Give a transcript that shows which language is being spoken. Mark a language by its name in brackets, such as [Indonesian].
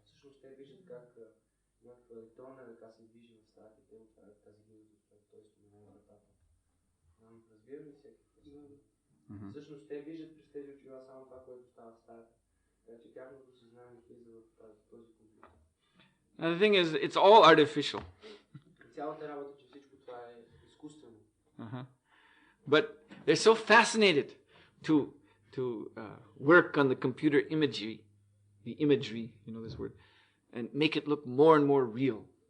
[Bulgarian] Всъщност те виждат как някаква електронна ръка се движи в стаята и те отварят тази гилда, т.е. споменава вратата. Разбира ли всеки? Всъщност те виждат през тези очила само това, което става в стаята. Така че тяхното съзнание влиза в този компютър. [English] And the thing is, it's all artificial. [Bulgarian] Цялата работа, че всичко това е изкуствено. [English] But they're so fascinated to work on the computer imagery, you know this word, and make it look more and more real.